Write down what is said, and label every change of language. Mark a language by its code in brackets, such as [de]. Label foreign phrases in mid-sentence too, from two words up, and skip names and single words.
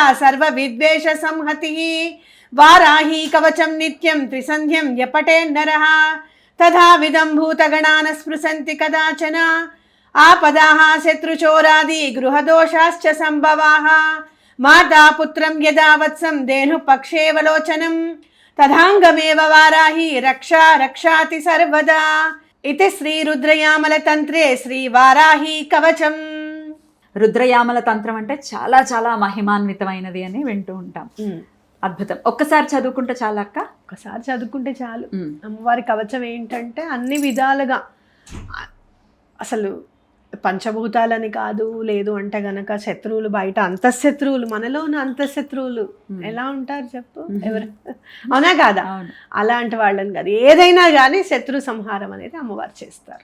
[sa] सर्वविद्वेषसंहतिः वाराही कवचं नित्यं त्रिसन्ध्यं यपटे नरः तथा विदं भूतगणान् स्पृशन्ति कदाचन आपदाः शत्रुचोरादि गृहदोषाश्च सम्भवाः माता पुत्रं यदा वत्सं धेनुपक्षेवलोचनं तथाङ्गमेव वाराही रक्षा रक्षाति सर्वदा. इति श्री रुद्रयामल तन्त्रे श्री वाराही कवचं. [te] రుద్రయామల తంత్రం అంటే చాలా చాలా మహిమాన్వితమైనది అని వింటూ ఉంటాం. అద్భుతం. ఒక్కసారి చదువుకుంటే చాలా అక్క? ఒకసారి చదువుకుంటే చాలు. అమ్మవారి కవచం ఏంటంటే అన్ని విధాలుగా అసలు పంచభూతాలని కాదు, లేదు అంటే గనక శత్రువులు బయట అంతఃశత్రువులు, మనలోని అంతఃశత్రువులు ఎలా ఉంటారు చెప్పు, ఎవరు అవునా కాదా, అలాంటి వాళ్ళని కాదు, ఏదైనా కానీ శత్రు సంహారం అనేది అమ్మవారు చేస్తారు.